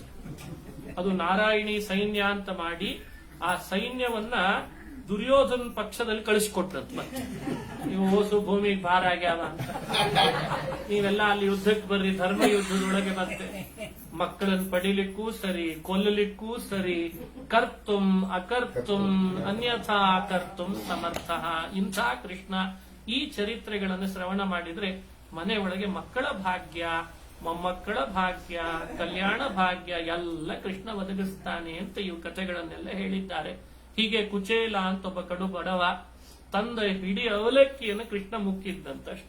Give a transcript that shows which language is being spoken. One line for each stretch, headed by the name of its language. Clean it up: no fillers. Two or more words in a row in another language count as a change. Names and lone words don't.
Kannada: ಅದು ನಾರಾಯಣಿ ಸೈನ್ಯ ಅಂತ ಮಾಡಿ ಆ ಸೈನ್ಯವನ್ನ ದುರ್ಯೋಧನ ಪಕ್ಷದಲ್ಲಿ ಕಳಿಸಿಕೊಟ್ಟಂತ. ಮತ್ತೆ ನೀವು ಓಸು ಭೂಮಿಗೆ ಭಾರ ಆಗ್ಯಾವ ಅಂತ, ನೀವೆಲ್ಲ ಅಲ್ಲಿ ಯುದ್ಧಕ್ಕೆ ಬರ್ರಿ, ಧರ್ಮ ಯುದ್ಧದೊಳಗೆ ಮತ್ತೆ ಮಕ್ಕಳನ್ನು ಪಡಿಲಿಕ್ಕೂ ಸರಿ, ಕೊಲ್ಲಲಿಕ್ಕೂ ಸರಿ,
Sanskrit: ಕರ್ತುಂ ಅಕರ್ತುಂ ಅನ್ಯಥಾ ಕರ್ತುಂ ಸಮರ್ಥ.
Kannada: ಇಂಥ ಕೃಷ್ಣ ಈ ಚರಿತ್ರೆಗಳನ್ನು ಶ್ರವಣ ಮಾಡಿದ್ರೆ ಮನೆ ಒಳಗೆ ಮಕ್ಕಳ ಭಾಗ್ಯ, ಮೊಮ್ಮಕ್ಕಳ ಭಾಗ್ಯ, ಕಲ್ಯಾಣ ಭಾಗ್ಯ ಎಲ್ಲ ಕೃಷ್ಣ ಒದಗಿಸ್ತಾನೆ ಅಂತ ಇವು ಕಥೆಗಳನ್ನೆಲ್ಲ ಹೇಳಿದ್ದಾರೆ. ಹೀಗೆ ಕುಚೇಲ ಅಂತ ಒಬ್ಬ ಕಡು ಬಡವ ತಂದ ಹಿಡಿ ಅವಲಕ್ಕಿಯನ್ನು ಕೃಷ್ಣ ಮುಕ್ಕಿದ್ದಂತಷ್ಟೆ.